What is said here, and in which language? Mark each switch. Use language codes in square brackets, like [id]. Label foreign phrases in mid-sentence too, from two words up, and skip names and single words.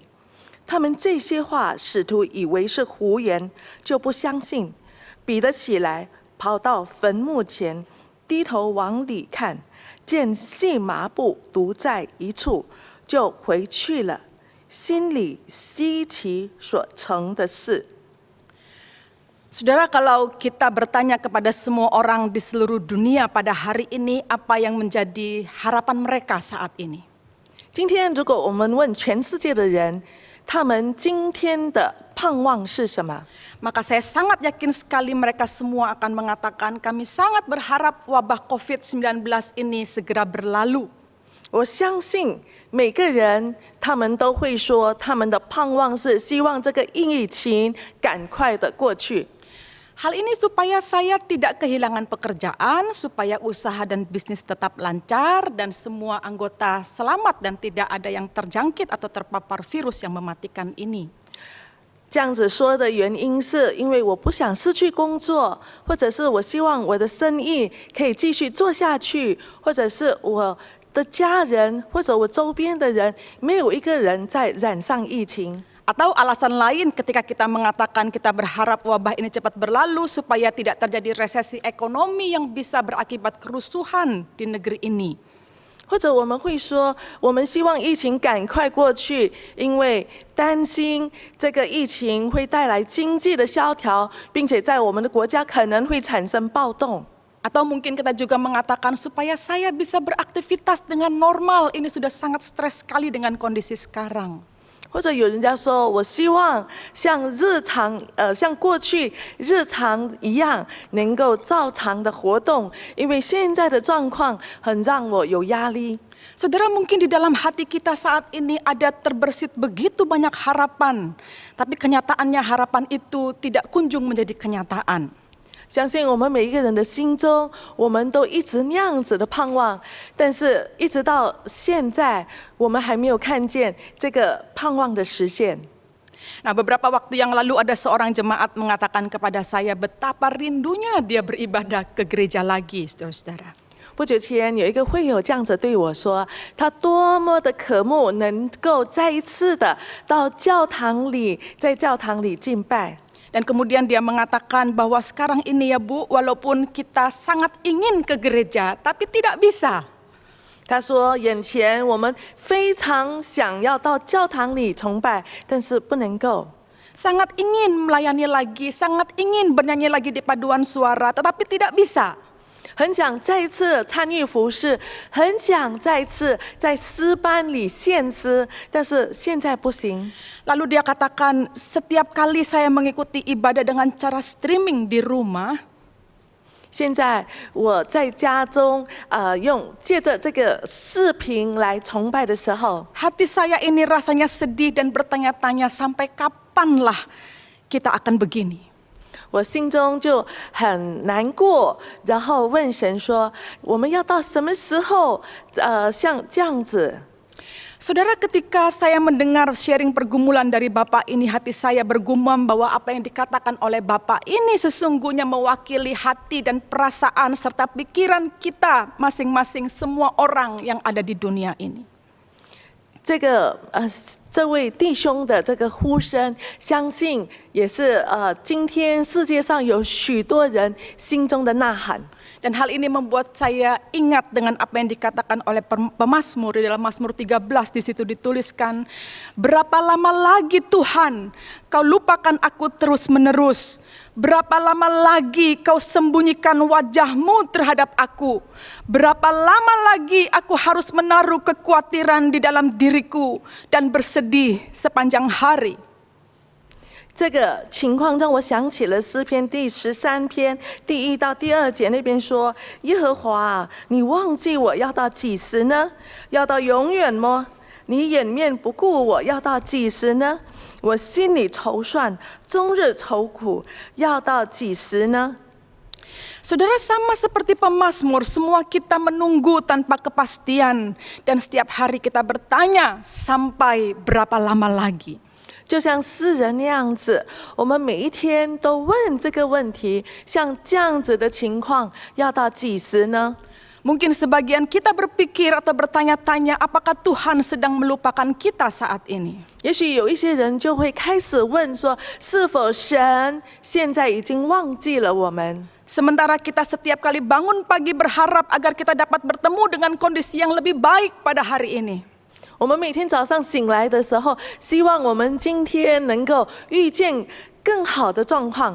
[zh] 他们这些话，使徒以为是胡言，就不相信。彼得起来，跑到坟墓前，低头往里看，见细麻布独在一处，就回去了，心里稀奇所成的事。 [id] Saudara, kalau kita bertanya kepada semua orang di seluruh dunia pada hari ini, apa yang menjadi harapan mereka saat ini? [zh] 今天，如果我们问全世界的人，他们今天的盼望是什么？ [id] Maka saya sangat yakin sekali mereka semua akan mengatakan, kami sangat berharap wabah COVID-19 ini segera berlalu. [zh] 我相信每个人，他们都会说，他们的盼望是希望这个疫情赶快的过去。 [id] Hal ini supaya saya tidak kehilangan pekerjaan, supaya usaha dan bisnis tetap lancar, dan semua anggota selamat dan tidak ada yang terjangkit atau terpapar virus yang mematikan ini. [zh] 这样子说的原因是因为我不想失去工作，或者是我希望我的生意可以继续做下去，或者是我的家人或者我周边的人没有一个人在染上疫情。 [id] Atau alasan lain ketika kita mengatakan kita berharap wabah ini cepat berlalu supaya tidak terjadi resesi ekonomi yang bisa berakibat kerusuhan di negeri ini. [zh] 或者我们会说，我们希望疫情赶快过去，因为担心这个疫情会带来经济的萧条，并且在我们的国家可能会产生暴动。 [id] Atau mungkin kita juga mengatakan supaya saya bisa beraktivitas dengan normal. Ini sudah sangat stres sekali dengan kondisi sekarang. [zh] 或者有人家说，我希望像像过去日常一样，能够照常的活动，因为现在的状况很让我有压力。 [id] Saudara, mungkin di dalam hati kita saat ini ada terbersit begitu banyak harapan, tapi kenyataannya harapan itu tidak kunjung menjadi kenyataan. [zh] 相信我们每一个人的心中，我们都一直那样子的盼望，但是一直到现在，我们还没有看见这个盼望的实现。 [id] Nah, beberapa waktu yang lalu ada seorang jemaat mengatakan kepada saya betapa rindunya dia beribadah ke gereja lagi, saudara-saudara. [zh] 不久前有一个会友这样子对我说，他多么的渴慕能够再一次的到教堂里，在教堂里敬拜。 [id] Dan kemudian dia mengatakan bahwa sekarang ini ya Bu, walaupun kita sangat ingin ke gereja, tapi tidak bisa. [zh] 他说：“眼前我们非常想要到教堂里崇拜，但是不能够。 [id] Sangat ingin melayani lagi, sangat ingin bernyanyi lagi di paduan suara, tetapi tidak bisa. [zh] 很想再一次参与服事，很想再一次在诗班里献诗，但是现在不行。 [id] Lalu dia katakan, setiap kali saya mengikuti ibadah dengan cara streaming di rumah, [zh] 现在我在家中，借着这个视频来崇拜的时候， [id] hati saya ini rasanya sedih dan bertanya-tanya sampai kapanlah kita akan begini. [zh] 我心中就很难过，然后问神说：我们要到什么时候，像这样子？ [id] Saudara, ketika saya mendengar sharing pergumulan dari Bapak ini, hati saya bergumam bahwa apa yang dikatakan oleh Bapak ini sesungguhnya mewakili hati dan perasaan serta pikiran kita masing-masing semua orang yang ada di dunia ini. [zh] 这位弟兄的这个呼声，相信也是今天世界上有许多人心中的呐喊。 [id] Dan hal ini membuat saya ingat dengan apa yang dikatakan oleh pemazmur di dalam Mazmur 13. Di situ dituliskan, berapa lama lagi Tuhan kau lupakan aku terus menerus? Berapa lama lagi kau sembunyikan wajahmu terhadap aku? Berapa lama lagi aku harus menaruh kekhawatiran di dalam diriku dan bersedih sepanjang hari? [zh] 这个情况让我想起了诗篇第13篇第1到第2节那边说：耶和华啊，你忘记我要到几时呢？要到永远吗？你掩面不顾我要到几时呢？我心里筹算，终日愁苦，要到几时呢？ [id] Saudara, sama seperti pemazmur, semua kita menunggu tanpa kepastian dan setiap hari kita bertanya sampai berapa lama lagi. [zh] 就像诗人那样子，我们每一天都问这个问题，像这样子的情况，要到几时呢？ [id] Mungkin sebagian kita berpikir atau bertanya-tanya apakah Tuhan sedang melupakan kita saat ini. [zh] 也许有一些人就会开始问说，是否神现在已经忘记了我们？ [id] Sementara kita setiap kali bangun pagi berharap agar kita dapat bertemu dengan kondisi yang lebih baik pada hari ini. [zh] 我们每天早上醒来的时候，希望我们今天能够遇见更好的状况。